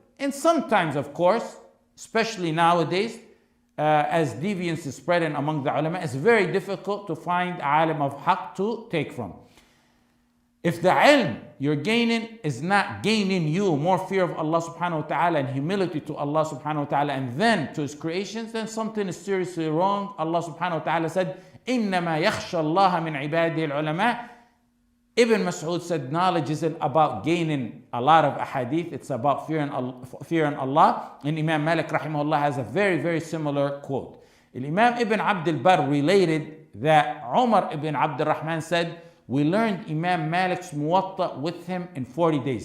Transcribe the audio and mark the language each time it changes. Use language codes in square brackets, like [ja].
[en] And sometimes, of course, especially nowadays, as deviance is spreading among the ulama, it's very difficult to find alim of haqq to take from. If the ilm you're gaining is not gaining you more fear of Allah subhanahu wa ta'ala and humility to Allah subhanahu wa ta'ala and then to His creations, then something is seriously wrong. [ar] Allah subhanahu wa ta'ala said, إِنَّمَا يَخْشَى اللَّهَ مِنْ عِبَادِهِ الْعُلَمَاءِ. [en] Ibn Mas'ud said knowledge isn't about gaining a lot of ahadith, it's about fearing Allah. And Imam Malik rahimahullah has a very, very similar quote. Imam Ibn Abd al-Barr related that Umar ibn Abdul Rahman said, we learned Imam Malik's Muwatta with him in 40 days.